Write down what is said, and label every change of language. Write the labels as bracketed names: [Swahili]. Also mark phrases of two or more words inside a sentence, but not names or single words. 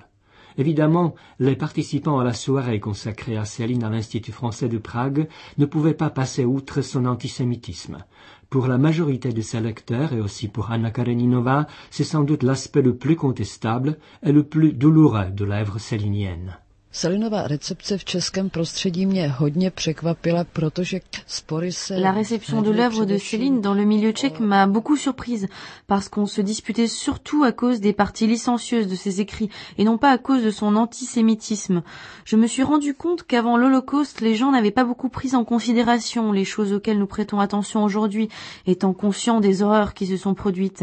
[French] Évidemment, les participants à la soirée consacrée à Céline à l'Institut français de Prague ne pouvaient pas passer outre son antisémitisme. Pour la majorité de ses lecteurs et aussi pour Anna Kareninova, c'est sans doute l'aspect le plus contestable et le plus douloureux de l'œuvre célinienne. [Czech] Selinova récepce v českém prostředí mě hodně překvapila, protože spory se... [French] La réception de l'œuvre de Céline dans le milieu tchèque m'a beaucoup surprise, parce qu'on se disputait surtout à cause des parties licencieuses de ses écrits, et non pas à cause de son antisémitisme. Je me suis rendu compte qu'avant l'Holocauste, les gens n'avaient pas beaucoup pris en considération les choses auxquelles nous prêtons attention aujourd'hui, étant conscients des horreurs qui se sont produites.